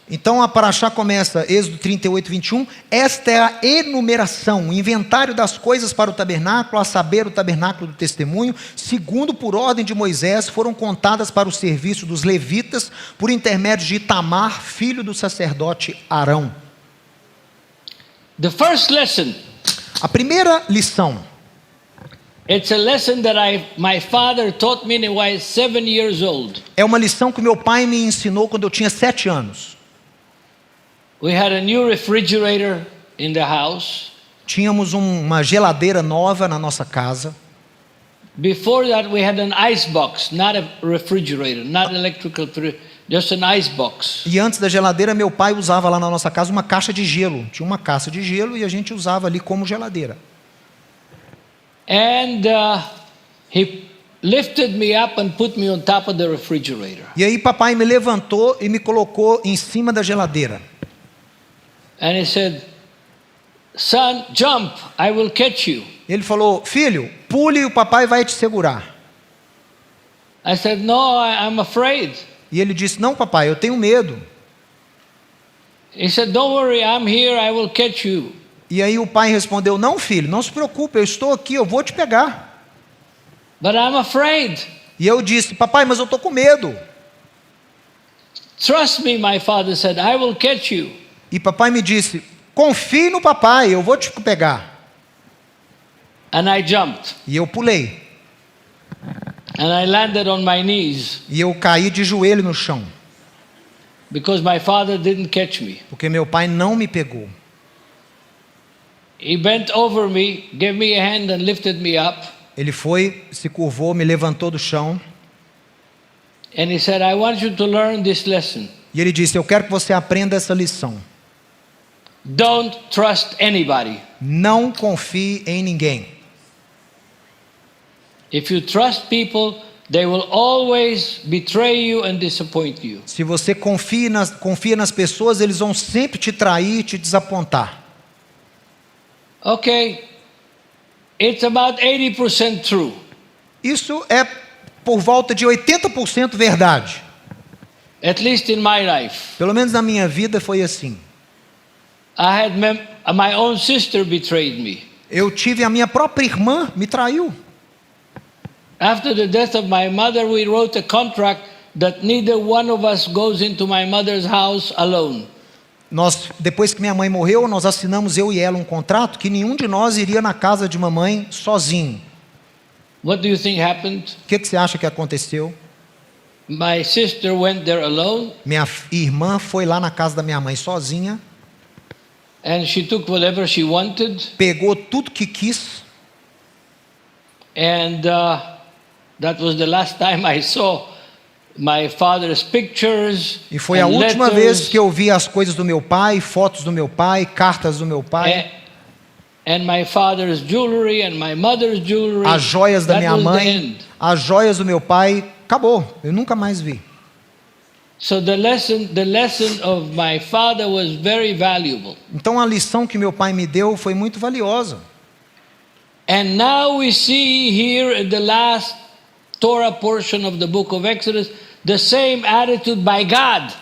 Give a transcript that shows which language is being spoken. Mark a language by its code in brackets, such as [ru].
[pt] Então a parashá começa, Êxodo 38, 21. Esta é a enumeração, o inventário das coisas para o tabernáculo, a saber, o tabernáculo do testemunho, segundo por ordem de Moisés, foram contadas para o serviço dos levitas, por intermédio de Itamar, filho do sacerdote Arão. [en] The first lesson. [pt] A primeira lição. [en] It's a lesson that my father taught me when I was 7 years old. [pt] É uma lição que meu pai me ensinou quando eu tinha 7 anos. [en] We had a new refrigerator in the house. [pt] Tínhamos uma geladeira nova na nossa casa. [en] Before that, we had an ice box, not a refrigerator, not electrical, just an ice box. [pt] E antes da geladeira, meu pai usava lá na nossa casa uma caixa de gelo. Tinha uma caixa de gelo e a gente usava ali como geladeira. [en] And he lifted me up and put me on top of the refrigerator. [pt] E aí papai me levantou e me colocou em cima da geladeira. [en] And he said, "Son, jump, I will catch you." [pt] Ele falou: filho, pule e o papai vai te segurar. [en] I said, "No, I'm afraid." [pt] E ele disse: não, papai, eu tenho medo. [en] He said, "Don't worry, I'm here, I will catch you." [pt] E aí o pai respondeu: não, filho, não se preocupe, eu estou aqui, eu vou te pegar. [en] But I'm afraid. [pt] E eu disse: papai, mas eu estou com medo. [en] Trust me, my father said, I will catch you. [pt] E papai me disse: confie no papai, eu vou te pegar. [en] And I jumped. [pt] E eu pulei. [en] And I landed on my knees. [pt] E eu caí de joelho no chão. [en] Because my father didn't catch me. [pt] Porque meu pai não me pegou. [en] He bent over me, gave me a hand and lifted me up. [pt] Ele foi, se curvou, me levantou do chão. [en] And he said, I want you to learn this lesson. [pt] E ele disse: eu quero que você aprenda essa lição. [en] Don't trust anybody. [pt] Não confie em ninguém. [en] If you trust people, they will always betray you and disappoint you. [pt] Se você confia nas pessoas, eles vão sempre te trair e te desapontar. [en] Okay, it's about 80% true. [pt] Isso é por volta de 80% verdade. [en] At least in my life. [pt] Pelo menos na minha vida foi assim. [en] I had my own sister betrayed me. [pt] Eu tive a minha própria irmã me traiu. [en] After the death of my mother, we wrote a contract that neither one of us goes into my mother's house alone. [pt] Depois que minha mãe morreu, nós assinamos, eu e ela, um contrato que nenhum de nós iria na casa de mamãe sozinho. [en] What do you think happened? [pt] O que você acha que aconteceu? [en] My sister went there alone. [pt] Minha irmã foi lá na casa da minha mãe sozinha. [en] And she took whatever she wanted. [pt] Pegou tudo que quis. [en] And that was the last time I saw my father's pictures. [pt] E foi a última vez que eu vi as coisas do meu pai, fotos do meu pai, cartas do meu pai. [en] And my father's jewelry and my mother's jewelry. [pt] As joias da minha mãe, as joias do meu pai, acabou. Eu nunca mais vi. [en] So the lesson of my father was very valuable. [pt] Então a lição que meu pai me deu foi muito valiosa. [en] And now we see here in the last Torah portion of the book of Exodus the same attitude by God.